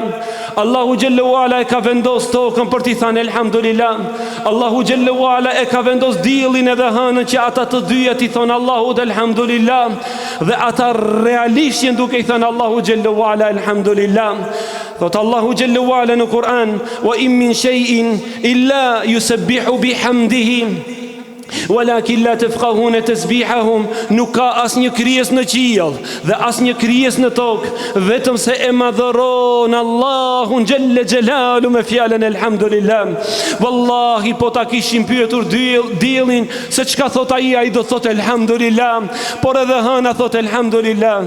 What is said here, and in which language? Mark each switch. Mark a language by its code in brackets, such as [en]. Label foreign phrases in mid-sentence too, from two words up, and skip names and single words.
[ar] الله جل وعلا [sq] e ka vendos tokën për t'i thënë elhamdulillah. [ar] الله جل وعلا [sq] e ka vendos diellin edhe hënën që ata të dyja t'i thonë Allahu elhamdulillah dhe ata realisht janë duke i thënë [ar] الله جل وعلا [sq] elhamdulillah. Thot [ar] الله جل وعلا [sq] në Kur'an: [ar] وإن من شيء إلا يسبح بحمده. ولكن لا تفقهون تسبيحهم, [sq] nuk ka asnjë krijes në qiell dhe asnjë krijes në tokë, vetëm se e madhëron Allahun [ar] جل جلاله [sq] me fjalën elhamdulillah. Wallahi po ta kishim pyetur diellin se çka thot ai do thot elhamdulillah, por edhe hëna thot elhamdulillah.